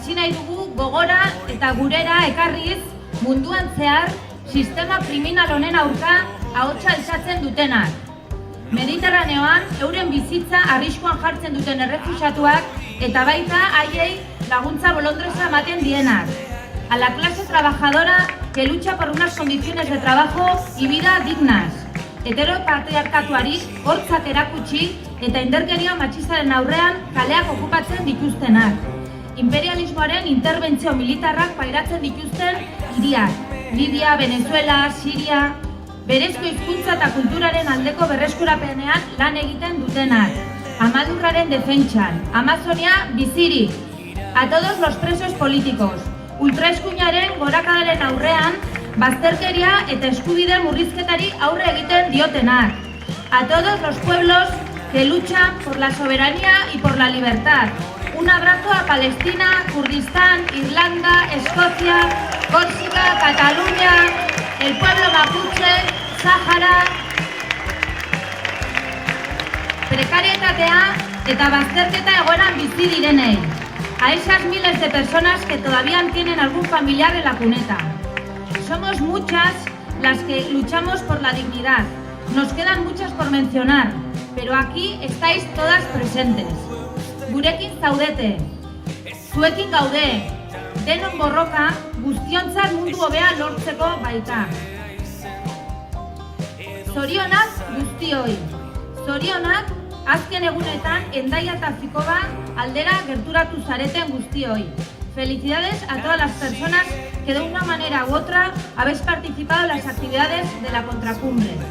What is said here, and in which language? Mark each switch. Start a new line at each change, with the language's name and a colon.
Basque: hona ekarriz munduan zehar sistema kriminal honen aurka ahotsa altxatzen dutenak. Mediterraneoan euren bizitza arriskuan jartzen duten errefuxiatuak eta baita haiei laguntza bolondresa ematen dienak.
Spanish: A la clase trabajadora que lucha por unas condiciones de trabajo y vida dignas.
Basque: Heteropatriarkatuari hortzak erakutsi eta indarkeria matxistaren aurrean kaleak okupatzen dituztenak. Imperialismoaren interbentzio militarrak pairatzen dituzten hiriak. Libia, Venezuela, Siria, berezko hizkuntza eta kulturaren aldeko berreskurapenean lan egiten dutenak. Amadurraren defentsan, Amazonia bizirik.
Spanish: A todos los presos políticos.
Basque: Ultraeskuinaren gorakadaren aurrean, bazterkeria eta eskubide murrizketari aurre egiten diotenak.
Spanish: A todos los pueblos que luchan por la soberanía y por la libertad. Un abrazo a Palestina, Kurdistán, Irlanda, Escocia, Córcega, Cataluña, el pueblo mapuche, Sahara.
Basque: Prekarietatea eta bazterketa egoeran bizi direnei.
Spanish: A esas miles de personas que todavía tienen algún familiar en la cuneta. Somos muchas las que luchamos por la dignidad. Nos quedan muchas por mencionar, pero aquí estáis todas presentes.
Basque: Gurekin zaudete, zuekin gaude, denon borroka guztiontzat mundu hobea lortzeko baita. Zorionak guztioi, zorionak azken egunetan Hendaia eta Fikoba aldera gerturatu zareten guztioi.
Spanish: Felicidades a todas las personas que de una manera u otra habéis participado en las actividades de la contracumbre.